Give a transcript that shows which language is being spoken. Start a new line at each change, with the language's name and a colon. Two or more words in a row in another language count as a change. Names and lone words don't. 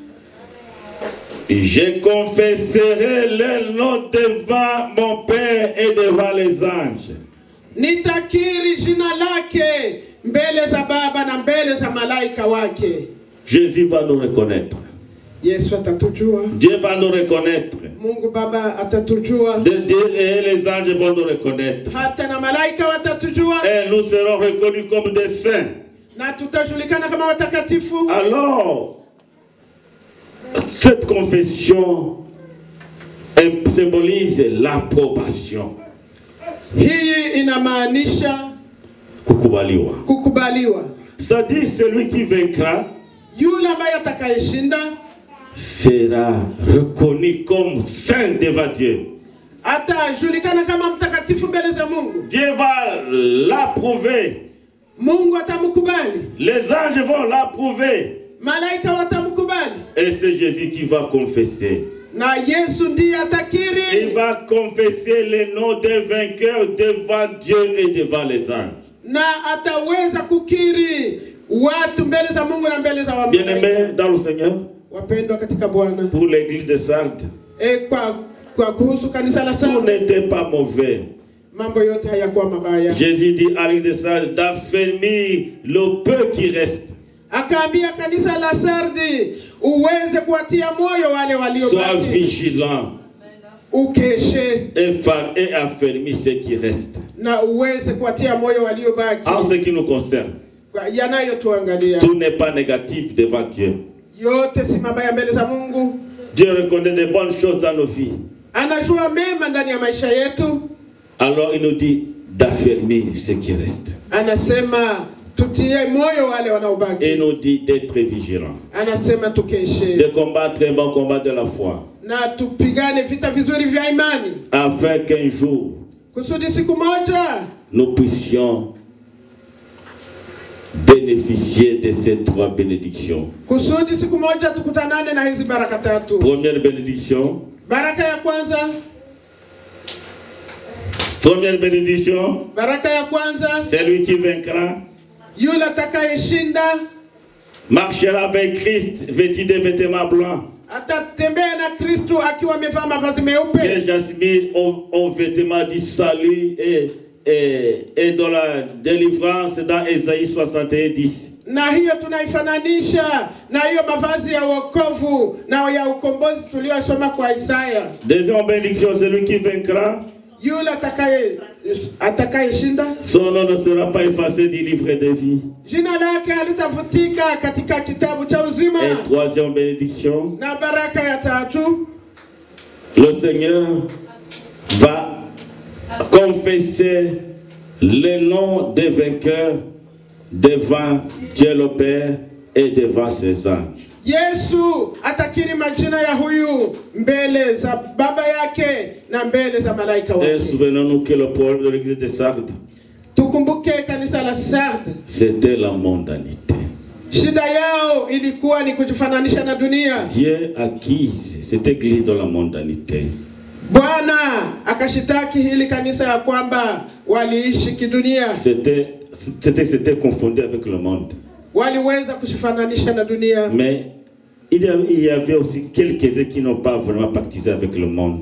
French: Je confesserai le nom devant mon Père et devant les anges.
Swahili: nitakiri jina lake mbele za Baba na mbele za malaika wake.
French: Jésus va nous reconnaître.
Swahili: Yesu atatujua,
French: Dieu va nous reconnaître.
Swahili: Mungu Baba atatujua,
French: Et les anges vont nous reconnaître.
Swahili: hata na malaika watatujua,
French: Et nous serons reconnus comme des saints.
Swahili: na tutajulikana kama watakatifu.
French: Alors, cette confession symbolise l'approbation.
Swahili: Hii inamaanisha Kukubaliwa. kukubaliwa.
French: C'est-à-dire celui qui vaincra
Swahili: Yule ambaye atakayeshinda
French: sera reconnu comme saint devant Dieu.
Swahili: atajulikana kama mtakatifu mbele za Mungu.
French: Dieu va l'approuver.
Swahili: Mungu atamkubali,
French: Les anges vont l'approuver.
Swahili: malaika watamkubali,
French: Et c'est Jésus qui va confesser.
Swahili: na Yesu ndiye
French: Il
Swahili: atakiri
French: va confesser les noms des vainqueurs devant Dieu et devant les anges.
Swahili: na ataweza kukiri watu mbele za Mungu na mbele za wamalaika.
French: Bien-aimés dans le Seigneur,
Swahili: Wapendwa katika Bwana,
French: pour l'église de Sardes,
Swahili: kwa kuhusu kanisa la
French: tout
Swahili: Sardes,
French: n'était pas mauvais.
Swahili: mambo yote hayakuwa mabaya.
French: Jésus dit à l'église de Sardes d'affermir le peu qui reste.
Swahili: Akaambia kanisa la Sardi uweze kuwatia moyo wale
French: Sois
Swahili: waliobaki,
French: vigilant
Swahili: ukeshe
French: et affermis ce qui reste.
Swahili: na uweze kuwatia moyo waliobaki.
French: En ce qui nous concerne,
Swahili: Yanayotuangalia
French: tout n'est pas négatif devant Dieu.
Swahili: yote si mabaya mbele za Mungu.
French: Dieu reconnaît de bonnes choses dans nos vies.
Swahili: Anajua mema ndani ya maisha yetu.
French: Alors il nous dit d'affermir ce qui reste.
Swahili: Anasema tutie moyo wale
French: Et
Swahili: wanaobaki.
French: il nous dit d'être vigilant,
Swahili: Anasema tukeshe
French: de combattre un bon combat de la foi,
Swahili: na tupigane vita vizuri vya imani,
French: afin qu'un jour
Swahili: kusudi siku moja
French: nous puissions bénéficier de ces trois bénédictions.
Swahili: kusudi siku moja tukutanane na hizi baraka tatu.
French: Première bénédiction.
Swahili: Baraka ya kwanza,
French: Première bénédiction.
Swahili: baraka ya kwanza,
French: Celui qui vaincra
Swahili: yule atakayeshinda
French: marchera avec Christ vêtu de vêtements blancs.
Swahili: atatembea na Kristo akiwa amevaa mavazi meupe,
French: Et Jasmine au vêtement du salut et de la délivrance dans Ésaïe 61:10.
Swahili: na hiyo tunaifananisha na hiyo mavazi ya wokovu na ya ukombozi tuliyosoma kwa Isaya.
French: Deuxième bénédiction, celui qui vaincra,
Swahili: Yule atakayeshinda
French: son nom ne sera pas effacé du livre de vie.
Swahili: jina lake halitafutika katika kitabu cha uzima.
French: Et troisième bénédiction,
Swahili: Na baraka ya tatu,
French: le Seigneur va confesser le nom des vainqueurs devant Dieu le Père et devant ses anges.
Swahili: Yesu atakiri majina ya huyu mbele za baba yake na mbele za malaika
French: Et
Swahili: wake.
French: souvenons-nous que le problème de l'église de Sardes,
Swahili: Tukumbuke kanisa la Sardes,
French: c'était la mondanité.
Swahili: shida yao ilikuwa ni kujifananisha na dunia.
French: Dieu acquise cette église dans la mondanité.
Swahili: Bwana akashitaki hili kanisa ya kwamba waliishi kidunia.
French: C'était confondu avec le monde.
Swahili: Waliweza kujifananisha na dunia.
French: Mais il y avait aussi quelques-uns qui n'ont pas vraiment pactisé avec le monde.